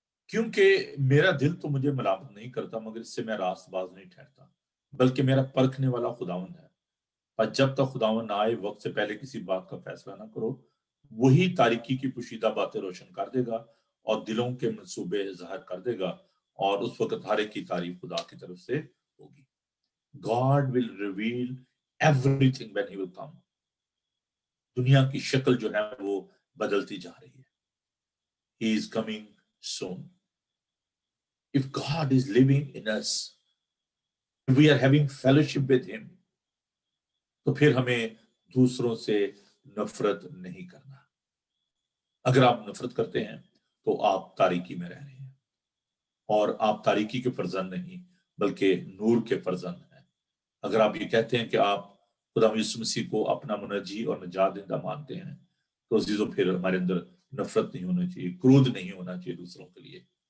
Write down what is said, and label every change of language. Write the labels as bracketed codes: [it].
[ur] کیونکہ میرا دل تو مجھے ملامت نہیں کرتا، مگر اس سے میں راست باز نہیں ٹھہرتا، بلکہ میرا پرکھنے والا خداوند ہے. پر جب تک خداوند نہ آئے، وقت سے پہلے کسی بات کا فیصلہ نہ کرو. وہی تاریکی کی پوشیدہ باتیں روشن کر دے گا اور دلوں کے منصوبے ظاہر کر دے گا، اور اس وقت ہر ایک کی تعریف خدا کی طرف سے ہوگی. [en] God will reveal everything when he will come. [ur] دنیا کی شکل جو ہے وہ بدلتی جا رہی ہے. [en] He is coming soon. If God is living in us, if we are having fellowship with him, [ur] تو پھر ہمیں دوسروں سے نفرت نہیں کرنا. اگر آپ نفرت کرتے ہیں تو آپ تاریکی میں رہ رہے ہیں، اور آپ تاریکی کے فرزند نہیں بلکہ نور کے فرزند ہیں. اگر آپ یہ کہتے ہیں کہ آپ خدا یسوع مسیح کو اپنا منجی اور نجات دہندہ مانتے ہیں، تو عزیزو پھر ہمارے اندر نفرت نہیں ہونا چاہیے، کرودھ نہیں ہونا چاہیے دوسروں کے لیے.